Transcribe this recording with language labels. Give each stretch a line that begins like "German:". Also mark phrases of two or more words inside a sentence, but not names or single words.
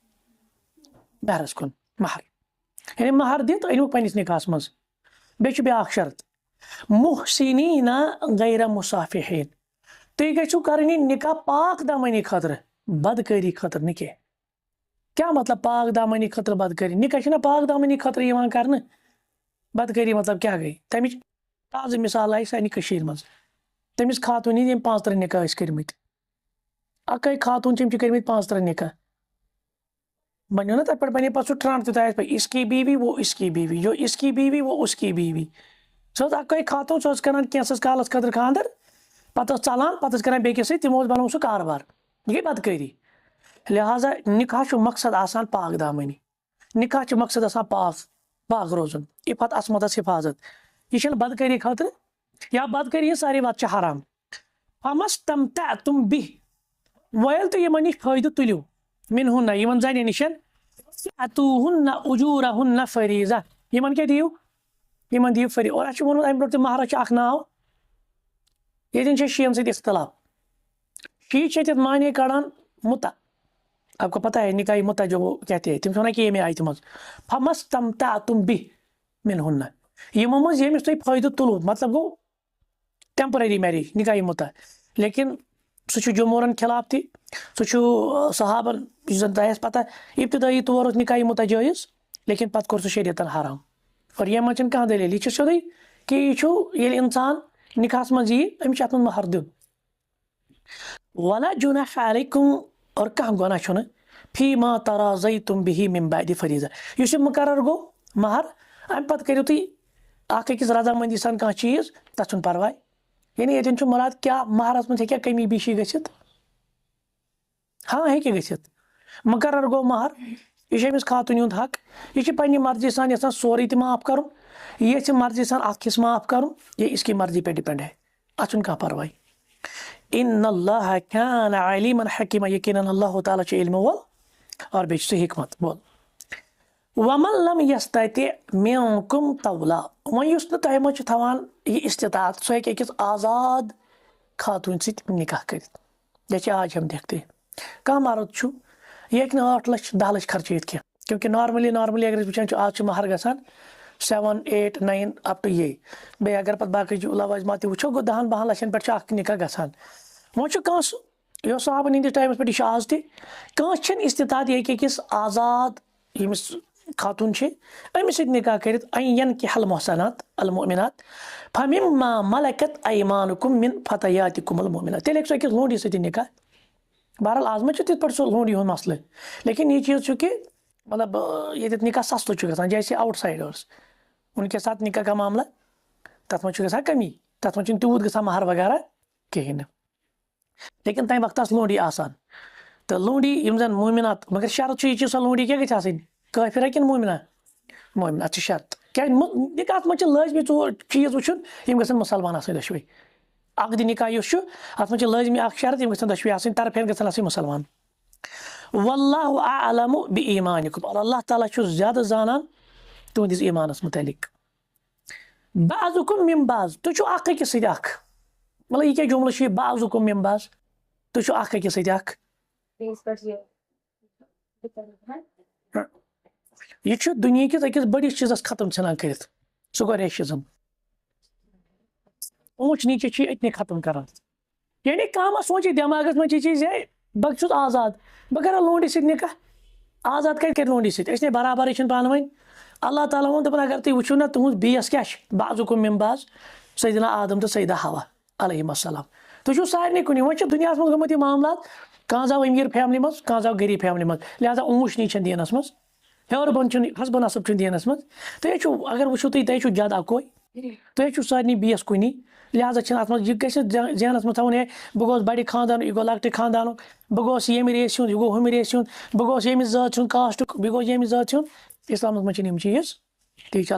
Kashmiri: مہرس کُن مہر یعنی مہر دِتھ أنِو پننِس نکاحس منٛز بیٚیہِ چھُ بیاکھ شرط
Arabic: محسنیٖنَ غیر مُصافِحیٖن
Kashmiri: تُہۍ گٔژھِو کرٕنۍ یہِ نکاح پاک دامنی خٲطرٕ بدکٲری خٲطرٕ نہٕ کینٛہہ کیاہ مطلب پاک دامنی خٲطرٕ بدکٲری نکاح چھُنہ پاک دامنی خٲطرٕ یِوان کرنہٕ بدکٲری مطلب کیاہ گٔے تمِچ تازٕ مثال آیہِ سانہِ کٔشیٖرِ منٛز تٔمِس خاتوٗن ہِنٛدۍ یِم 35 نکاح ٲسۍ کٔرمٕتۍ اکٲے خاتوٗن چھِ یِم چھِ کٔرمٕتۍ 35 نکاح بنیو نا تتھ پٮ۪ٹھ بنے پتہٕ سُہ ٹرنڈ تہِ تۄہہِ آسہِ پاے
Urdu: اس کی بیوی وہ اس کی بیوی جو اس کی بیوی وہ اس کی بیوی
Kashmiri: سۄ ٲس اکٲے خاتوٗن سۄ ٲس کران کینٛژھس کالس خٲطرٕ خانٛدر پتہٕ ٲس ژلان پتہٕ ٲس کران بیٚکِس سۭتۍ تِمو اوس بنومُت سُہ کاربار یہِ گٔے بدکٲری لہٰذا نکاح چھُ مقصد آسان پاک دامنی نکاح چھُ مقصد آسان پاک روزُن عفت عصمتس حفاظت یہِ چھنہٕ بدکٲری خٲطرٕ یا بدکٲری ہٕنٛز ساروی وتہٕ چھِ حرام
Arabic: فمستمتعتم بِہ
Kashmiri: وۄنۍ ییٚلہِ تُہۍ یِمن نِش فٲیدٕ تُلِو منہن یِمن زنٮ۪ن نِش
Arabic: فآتوہن اجورہن فریضہ
Kashmiri: یِمن کیٛاہ دِیِو یِمن دِیِو فری اور اَسہِ چھُ ووٚنمُت امہِ برونٛٹھ تہِ مہرس چھُ اکھ ناو ییٚتٮ۪ن چھِ شیٖن سۭتۍ اختلاف شیٖع چھِ ییٚتٮ۪تھ معنے کڑان مُتا
Urdu: آپ کو پتہ ہے نکاح مُتا جو کہتے ہیں
Kashmiri: تِم چھِ ونان کہِ ییٚمہِ آیتہِ منٛز فمستمتعتم بِہ منہن یِمو منٛز ییٚمِس تُہۍ فٲیدٕ تُلوٕ مطلب گوٚو
English: temporary marriage
Kashmiri: نکاح مُتا لیکن سُہ چھُ جمہوٗرن خلاف تہِ سُہ چھُ صحابن یُس زن تۄہہِ آسہِ پتہ ابتدٲیی طور اوس نکاح مُتا جٲیز لیکن پتہٕ کوٚر سُہ شریعتن حرام اور ییٚمہِ منٛز چھنہٕ کانٛہہ دٔلیٖل یہِ چھُ سیوٚدُے کہِ یہِ چھُ ییٚلہِ انسان نکاحس منٛز یی أمِس چھُ اتھ منٛز مہر دیُن
Arabic: ولا جناح علیکم
Kashmiri: اور کانٛہہ گۄناہ چھُنہٕ
Arabic: فی ما ترازیتم بِہِ من بعد فریٖضہ
Kashmiri: یُس یہِ مُقرر گوٚو مہر اَمہِ پَتہٕ کٔرِو تُہۍ اکھ أکِس رضامٔندی سان کانٛہہ چیٖز تَتھ چھُنہٕ پرواے یعنی ییٚتٮ۪ن چھُ مُراد کیٛاہ مہرس منٛز ہیٚکیٛاہ کمی بیشی گٔژھِتھ ہاں ہیٚکہِ گٔژھِتھ مُقرر گوٚو مہر یہِ چھُ أمِس خاتوٗنہِ ہُنٛد حق یہِ چھِ پننہِ مرضی سان یژھان سورُے تہِ معاف کرُن یہِ یژھِ مرضی سان اکھ حصہٕ معاف کرُن
Urdu: یہ اس کی مرضی پہ ڈِپینڈ ہے
Kashmiri: اتھ چھُنہٕ کانٛہہ پرواے
Arabic: ان اللہ کان علیما حکیما
Kashmiri: یقیناً اللہ تعالیٰ چھُ علمہٕ وول اور بیٚیہِ چھُ سُہ حکمت وول
Arabic: ومن لم یستطع منکم طولا
Kashmiri: وۄنۍ یُس نہٕ تۄہہِ منٛز چھُ تھاوان یہِ استطاعت سُہ ہیٚکہِ أکِس آزاد خاتوٗنہِ سۭتۍ نکاح کٔرِتھ
Urdu: جیسے آج ہم دیکھتے ہیں
Kashmiri: کانٛہہ مرد چھُ یہِ ہیٚکہِ نہٕ 8 لچھ 10 لچھ خرچٲیِتھ کینٛہہ کیونکہِ نارملی اگر أسۍ وٕچھان چھِ آز چھُ مہر گژھان 7 8 9
English: up to
Kashmiri: یے بیٚیہِ اگر پتہٕ باقٕے لوازمات تہِ وٕچھو گوٚو 10 12 لچھن پٮ۪ٹھ چھُ اکھ نکاح گژھان وۄنۍ چھُ کانٛہہ سُہ یہِ اوس صحابن ہٕنٛدِس ٹایمس پٮ۪ٹھ یہِ چھُ آز تہِ کانٛہہ چھِنہٕ استطاعت یہِ ہیٚکہِ أکِس آزاد ییٚمِس خاتوٗن چھِ أمِس سۭتۍ نکاح کٔرِتھ
Arabic: ان ینکِح المحصنات المؤمنات فمما ملکت ایمانکم من فتیاتکم المؤمنات
Kashmiri: تیٚلہِ ہیٚکہِ سُہ أکِس لونڈی سۭتۍ نکاح بہرحال آز ما چھُ تِتھ پٲٹھۍ سُہ لونڈی ہُنٛد مسلہٕ لیکن یہِ چیٖز چھُ کہِ مطلب ییٚتٮ۪تھ نکاح سستہٕ چھُ گژھان جیسے آوُٹ سایڈٲرٕس وٕنکیٚس ساتہٕ
Urdu: نکاح کا معاملہ
Kashmiri: تتھ منٛز چھُ گژھان کمی تتھ منٛز چھُنہٕ تیوٗت گژھان مہر وغیرہ کِہیٖنۍ نہٕ لیکن تمہِ وقتہٕ آسہٕ لونڈی آسان تہٕ لونڈی یِم زن مومِنات مگر شرط چھُ یہِ چیٖز سۄ لونڈی کیٛاہ گژھِ آسٕنۍ کٲفِرا کِنہٕ مومِنا مومِنا اتھ چھِ شرط کیٛازِ نکاحس منٛز چھِ لٲزمی 4 چیٖز وٕچھُن یِم گژھن مُسلمان آسٕنۍ دۄشوے عقدِ نکاح یُس چھُ اتھ منٛز چھِ لٲزمی اکھ شرط یِم گژھن دۄشوے آسٕنۍ طرفین گژھن آسٕنۍ مُسلمان
Arabic: واللہ اعلم بایمانکم
Kashmiri: اور اللہ تعالیٰ چھُ زیادٕ زانان تُہنٛدِس ایٖمانس متعلق
Arabic: بعضکم من بعض
Kashmiri: تُہۍ چھِو اکھ أکِس سۭتۍ اکھ مطلب یہِ کیٛاہ جملہٕ چھُ یہِ
Arabic: بعضکم من بعض
Kashmiri: تُہۍ چھِو اکھ أکِس سۭتۍ اکھ یہِ چھُ دُنیہکِس أکِس بٔڑِس چیٖزس ختم ژھٕنان کٔرِتھ سُہ گوٚو ریشزم اونچ نیٖچے چھُ یہِ أتنٕے ختم کران یعنی کانٛہہ ما سونٛچہِ دٮ۪ماغس منٛز یہِ چیٖز ہے بہٕ چھُس آزاد بہٕ کرٕ لونڈی سۭتۍ نکاح آزاد کتہِ کرِ لونڈی سۭتۍ أسۍ نے برابرٕے چھِنہٕ پانہٕ ؤنۍ اللہ تعالیٰ ووٚن دَپان اگر تُہۍ وٕچھِو نہ تُہنٛد بیس کیاہ چھُ
Arabic: بعضکم من بعض
Kashmiri: سیدنا آدم تہٕ سیدہ حوا علیہم السلام تُہۍ چھِو سارنٕے کُنی وۄنۍ چھِ دُنیاہس منٛز گٔمٕتۍ یہِ معاملات کانٛہہ زاو أمیٖر فیملی منٛز کانٛہہ زاو غریٖب فیملی منٛز لہٰذا اونچ نیٖچ چھنہٕ دیٖنس منٛز ہیوٚر بۄن چھُنہٕ حسب نصب چھُنہٕ دیٖنس منٛز تُہۍ چھِو اگر وٕچھِو تُہۍ چھِو جد اکوے تُہۍ چھِو سارنٕے بیس کُنی لہٰذا چھِنہٕ اتھ منٛز یہِ گژھِ ذہنس منٛز تھاوُن ہے بہٕ گوٚوس بڑِ خاندانُک یہِ گوٚو لۄکٹہِ خاندانُک بہٕ گوٚوس ییٚمہِ ریسہِ ہُنٛد یہِ گوٚو ہُمہِ ریسہِ ہُنٛد بہٕ گوٚوس ییٚمہِ ذات ہُنٛد کاسٹُک بیٚیہِ گوٚو ییٚمہِ ذات ہُنٛد اسلامس منٛز چھِنہٕ یِم چیٖز تی چھُ